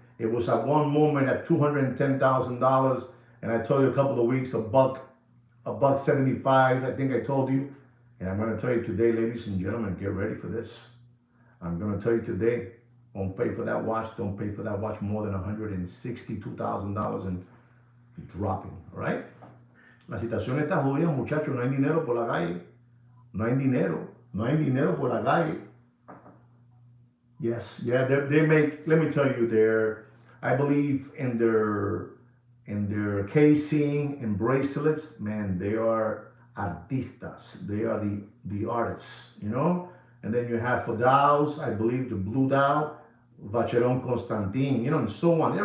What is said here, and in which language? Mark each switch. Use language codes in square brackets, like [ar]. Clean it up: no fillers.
[en] It was at one moment at $210,000. And I told you a couple of weeks, $175, I think I told you. And I'm going to tell you today, ladies and gentlemen, get ready for this. I'm going to tell you today, don't pay for that watch. Don't pay for that watch more than $162,000 and dropping, all right? [es] La situación está jodida, muchachos. No hay dinero por la calle. No hay dinero. No hay dinero por la calle. [en] Yes, yeah, they make, let me tell you, I believe in their casing and bracelets, man, they are artistas. They are the artists, And then you have for dials, I believe the blue dial, Vacheron Constantin, and so on.